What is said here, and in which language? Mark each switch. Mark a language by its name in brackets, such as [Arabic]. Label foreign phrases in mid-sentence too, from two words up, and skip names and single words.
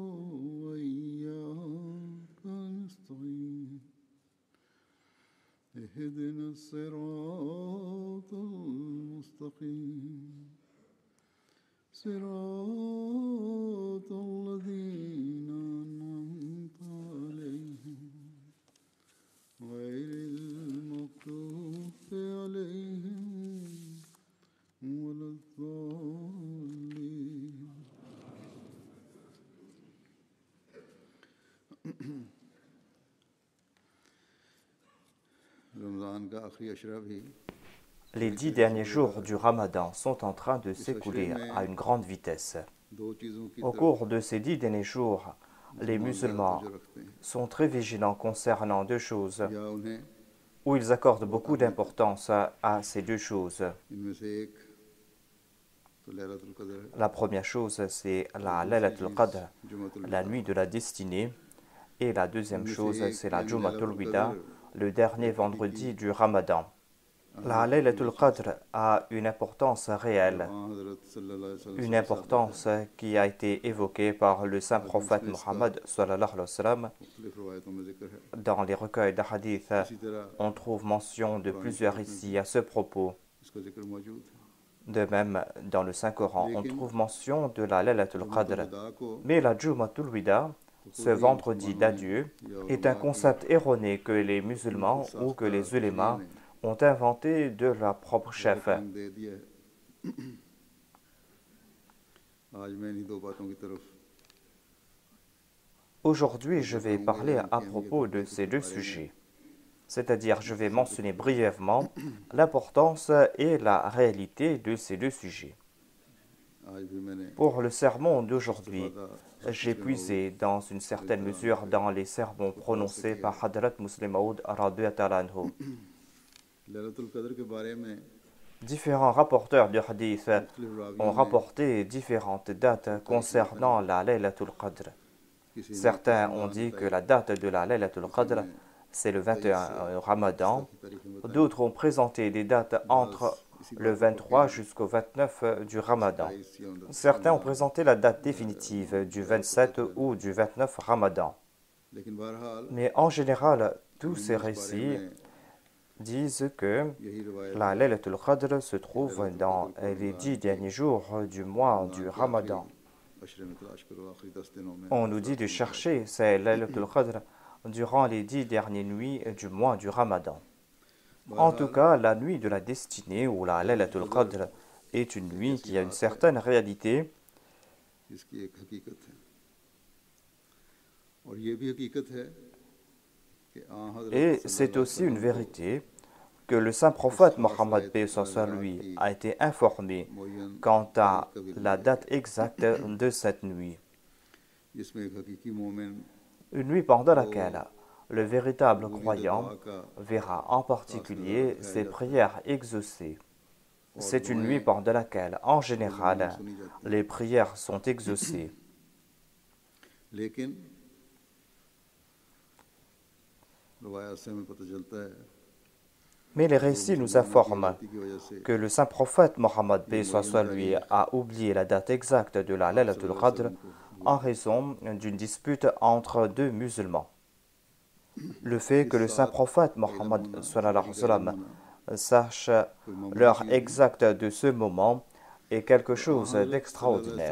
[Arabic] وإياك نستعين اهدنا الصراط المستقيم صراط الذين أنعمت عليهم غير المغضوب عليهم ولا الضالين. [Urdu] رمضان کا آخری عشرہ بھی [French] Les 10 derniers jours du Ramadan sont en train de s'écouler à une grande vitesse. [Urdu] دو چیزوں کی [French] Au cours de ces 10 derniers jours, les musulmans sont très vigilants concernant deux choses, [Urdu] یا انہیں [French] où ils accordent beaucoup d'importance à ces deux choses. [Urdu] ان میں سے ایک تو لیلۃ القدر ہے, [French] La première chose, c'est la Laylatul Qadr, [Urdu] جمعۃ [French] la nuit de la destinée, et la deuxième chose, c'est la Jumatul Wida, le dernier vendredi du Ramadan. La Laylatul Qadr a une importance réelle, [Arabic] हज़रत صلى الله عليه وسلم [French] une importance qui a été évoquée par le saint prophète Muhammad [Arabic] صلى الله عليه وسلم. [Urdu] مختلف روایتوں میں ذکر ہے. [French] Dans les recueils de hadith, [Urdu] اسی طرح [French] on trouve mention de plusieurs récits à ce propos. [Urdu] اس کا ذکر موجود ہے. [French] De même, dans le Saint-Coran, on trouve mention de la Laylatul Qadr. [Urdu] خدا کو [French] Mais la Jumatul Wida, ce vendredi d'adieu, est un concept erroné que les musulmans ou que les ulémas ont inventé de leur propre chef. [Urdu] رنگ دے دیا ہے. آج میں انہی دو باتوں کی طرف [French] Aujourd'hui, je vais parler à propos de ces deux sujets. C'est-à-dire, je vais mentionner brièvement l'importance et la réalité de ces deux sujets. [Urdu] آج بھی میں نے [French] Pour le sermon d'aujourd'hui, j'ai puisé dans une certaine mesure dans les sermons prononcés par Hadrat Muslim Maud [Arabic] رضي الله عنه. [Urdu] لیلۃ القدر کے بارے میں [French] Différents rapporteurs de hadith ont rapporté différentes dates concernant la Laylatul Qadr. [Urdu] کسی [French] Certains ont dit que la date de la Laylatul Qadr, c'est le 21 Ramadan. D'autres ont présenté des dates entre le 23 jusqu'au 29 du Ramadan. Certains ont présenté la date définitive du 27 ou du 29 Ramadan. [Urdu] لیکن بہرحال [French] Mais en général, tous ces récits disent que [Urdu] یہی روایت [French] la Laylatul Qadr se trouve dans les 10 derniers jours du mois du Ramadan. [Urdu] عشرے میں تلاش کرو آخری 10 دنوں میں. [French] On nous dit de chercher ces Laylatul Qadr durant les 10 dernières nuits du mois du Ramadan. En tout cas, la nuit de la destinée ou la Laylatul Qadr est une nuit qui a une certaine réalité [Urdu] اس کی ایک حقیقت ہے۔ اور یہ بھی حقیقت ہے کہ [French] et c'est aussi une vérité que le saint prophète Mohammed paix soit sur lui a été informé quant à la date exacte de cette nuit. [Urdu] جس میں ایک حقیقی مومن [French] Une nuit pendant laquelle le véritable croyant verra en particulier ses prières exaucées. C'est une nuit pendant laquelle, en général, les prières sont exaucées. [Urdu] لیکن روایت سے ہمیں پتا چلتا ہے [French] Mais les récits nous informent que le saint prophète Mohammed paix soit sur lui a oublié la date exacte de la Laylatul Qadr en raison d'une dispute entre deux musulmans. Le fait que le saint prophète Mohammed [Arabic] صلى الله عليه وسلم [French] sache l'heure exacte de ce moment est quelque chose d'extraordinaire.